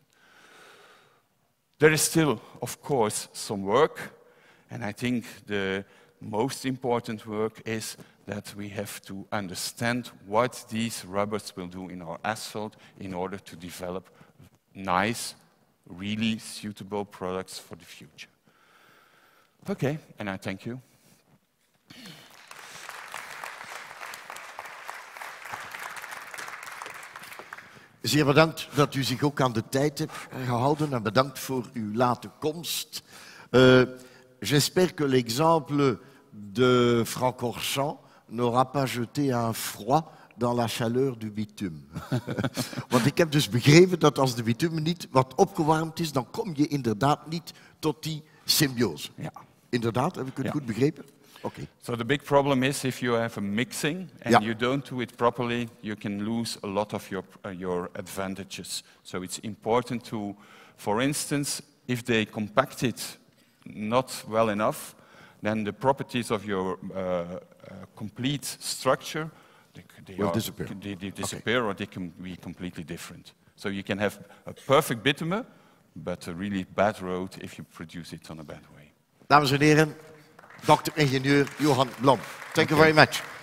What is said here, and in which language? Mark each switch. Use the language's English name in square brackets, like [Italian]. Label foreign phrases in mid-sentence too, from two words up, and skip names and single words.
[English] There is still, of course, some work, and I think the most important work is that we have to understand what these rubbers will do in our asphalt in order to develop nice, really suitable products for the future. Okay, and I thank you. [Dutch] Zeer bedankt dat u zich ook aan de tijd hebt gehouden en bedankt voor uw late komst. [French] J'espère que l'exemple de Francorchamps n'aura pas jeté un froid dans la chaleur du bitume. [Dutch] Want ik heb dus begrepen dat als de bitume niet wat opgewarmd is, dan kom je inderdaad niet tot die symbiose. Ja. Inderdaad, heb ik het goed begrepen? [English] Okay. So the big problem is if you have a mixing and you don't do it properly, you can lose a lot of your advantages. So it's important to, for instance, if they compact it not well enough, then the properties of your complete structure will disappear. They disappear, or they can be completely different. So you can have a perfect bitumen, but a really bad road if you produce it on a bad way. [Dutch] Dames en heren, Dr. Ingenieur Johan Blom. [English] Thank you very much.